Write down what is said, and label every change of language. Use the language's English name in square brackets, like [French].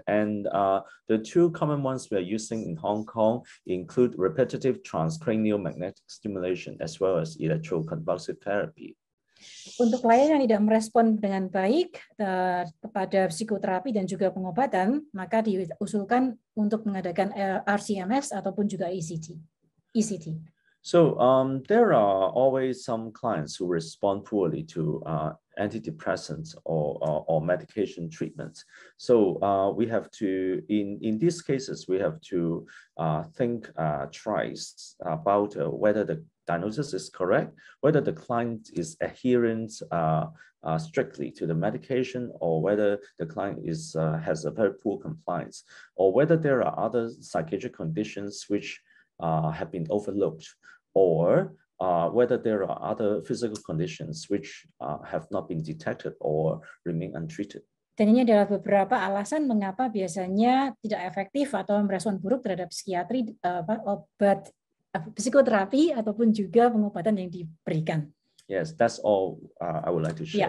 [English] And the 2 common ones we are using in Hong Kong include repetitive transcranial magnetic stimulation as well as electroconvulsive therapy. [Indonesian] Untuk klien yang tidak merespon dengan baik kepada psikoterapi dan juga pengobatan, maka diusulkan untuk mengadakan RCMS ataupun juga ECT. [English] So there are always some clients who respond poorly to antidepressants or medication treatments. So we have to, in these cases, we have to think twice about whether the diagnosis is correct, whether the client is adherent strictly to the medication, or whether the client has a very poor compliance, or whether there are other psychiatric conditions which have been overlooked, or whether there are other physical conditions which have not been detected or remain untreated. [Indonesian] Dan ini adalah beberapa alasan mengapa biasanya tidak efektif atau merespon buruk terhadap psikiatri, obat psikoterapi ataupun juga pengobatan yang diberikan. [English] Yes, that's all I would like to share.